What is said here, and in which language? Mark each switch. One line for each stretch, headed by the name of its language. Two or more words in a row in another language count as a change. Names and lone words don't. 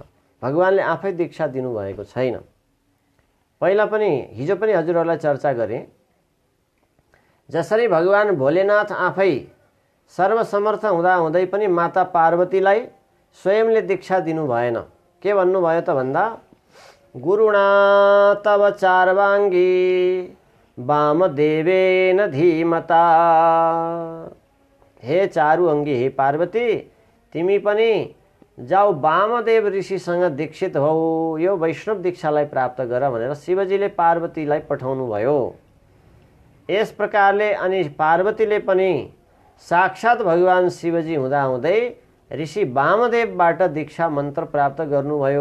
Nepali: भगवानले आफै दीक्षा दिनुभएको छैन। पहिला पनि, हिजो पनि हजुरहरूलाई चर्चा गरेँ, जसरी भगवान भोलेनाथ आफै सर्वसमर्थ हुँदाहुँदै पनि माता पार्वतीलाई स्वयंले दीक्षा दिनु भएन। के भन्नुभयो त भन्दा,
Sanskrit: गुरुणा तव चार्वाङ्गी वामदेवेन धीमता।
Nepali: हे चारु अङ्गी, हे पार्वती, तिमी पनि जाऊ वामदेव ऋषिसँग दीक्षित हौ, यो वैष्णव दीक्षालाई प्राप्त गर भनेर शिवजीले पार्वतीलाई पठाउनु भयो। यस प्रकारले अनि पार्वतीले पनि साक्षात् भगवान शिवजी हुँदाहुँदै ऋषि वामदेवबाट दीक्षा मन्त्र प्राप्त गर्नुभयो।